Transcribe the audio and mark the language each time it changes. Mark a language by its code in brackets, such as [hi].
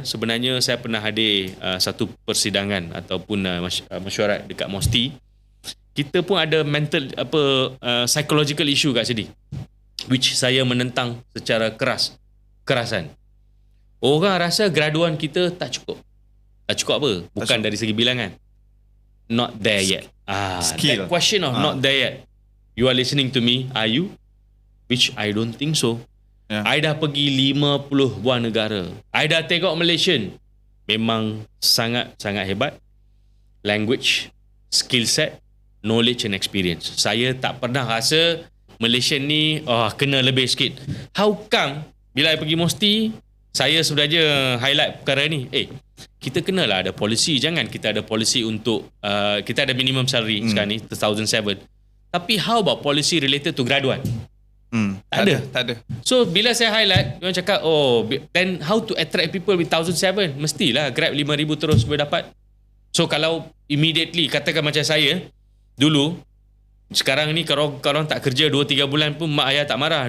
[ms] Sebenarnya saya pernah hadir satu persidangan ataupun mesyuarat dekat MOSTI. Kita pun ada [en] mental psychological issue [ms] kat sini, which saya menentang secara kerasan. Orang rasa graduan kita tak cukup. Tak cukup apa? Bukan dari segi bilangan. [en] Not there yet. Skill. That question of not there yet. You are listening to me, are you? Which I don't think so. I [ms] dah pergi 50 buah negara. I dah tengok Malaysian. Memang sangat hebat. [en] Language, skill set, knowledge and experience. [ms] Saya tak pernah rasa Malaysian ni kena lebih sikit. [en] How come [ms] bila I pergi MOSTI, saya sebenarnya highlight perkara ni. Kita kenalah ada polisi. Jangan kita ada polisi untuk kita ada minimum salary sekarang ni 2007. [en] Tapi how about policy related to graduan? [ms] Tak ada. So bila saya highlight, orang cakap [en] then how to attract people with 1,007? [ms] Mestilah Grab 5,000 terus boleh dapat. So kalau immediately katakan macam saya dulu, sekarang ni kalau orang tak kerja 2-3 bulan pun mak ayah tak marah.